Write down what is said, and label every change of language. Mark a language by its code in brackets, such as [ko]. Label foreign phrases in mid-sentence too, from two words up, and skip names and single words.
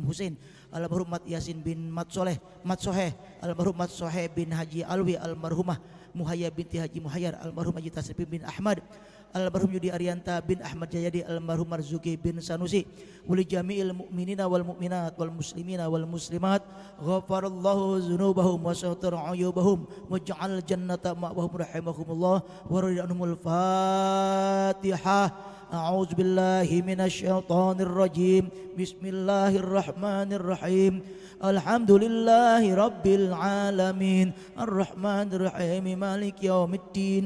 [ar] Husain almarhum Mat Yasin bin Mat Soheh almarhum Mat Soheh bin Haji Alwi almarhumah Muhayya binti Haji Muhayyar almarhum Haji Tasrif bin Ahmad almarhum Yudi Arianta bin Ahmad Jayadi almarhum Marzuki bin Sanusi ولجميع المؤمنين والمؤمنات والمسلمين والمسلمات غفر الله ذنوبهم وستر عيوبهم واجعل الجنة مأواهم رحمهم الله ورضي الله الفاتحة. أعوذ بالله من الشيطان الرجيم. بسم الله الرحمن الرحيم. الحمد لله رب العالمين. الرحمن الرحيم. مالك يوم الدين.